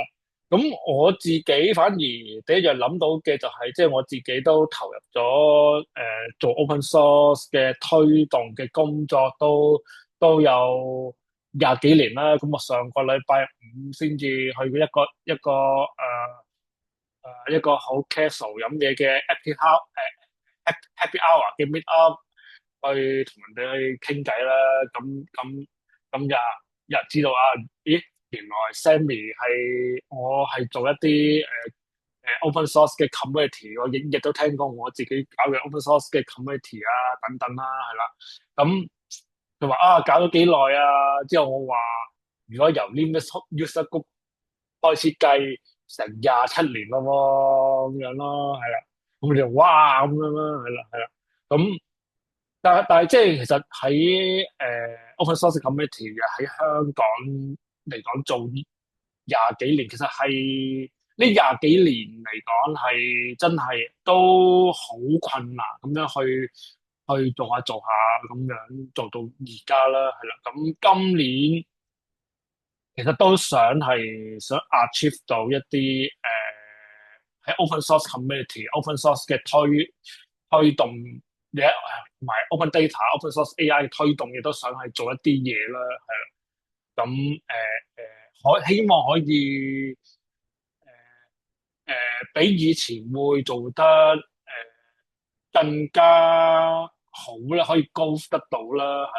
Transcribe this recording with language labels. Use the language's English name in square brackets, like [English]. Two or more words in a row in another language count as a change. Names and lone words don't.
[Cantonese] 咁我自己反而第一樣諗到嘅就係，即係我自己都投入咗做 [English] open source [Cantonese] 嘅推動嘅工作都有20幾年啦。咁我上個禮拜五先至去過一個好 casual 飲嘢嘅 [English] happy hour [Cantonese] 嘅 [English] meet up， [Cantonese] 去同人哋去傾偈啦。咁有人知道啊？咦，原來 Sammy 我係做一啲 [English] open source [Cantonese] 嘅 community，我亦都聽過我自己搞嘅 [English] open source [Cantonese] 嘅 community 啊等等啦，係啦。咁佢話啊搞咗幾耐啊？之後我話如果由 [English] Linux user group [Cantonese] 開始計成27年咯喎，咁樣咯，係啦。咁你就哇咁樣啦，係啦係啦。咁但係即係其實喺 [English] open source community [Cantonese] 嘅喺香港嚟講做廿幾年，其實係呢廿幾年嚟講係真係都好困難咁樣去做下咁樣做到而家啦，係啦。咁今年其實都想 achieve 到一啲喺 [English] open source community、 open source [Cantonese] 嘅推動嘢，同埋 [English] open data、 open source AI [Cantonese] 嘅推動，亦都想係做一啲嘢啦，係啦。咁希望可以比以前會做得更加好啦，可以高得到啦，係啦。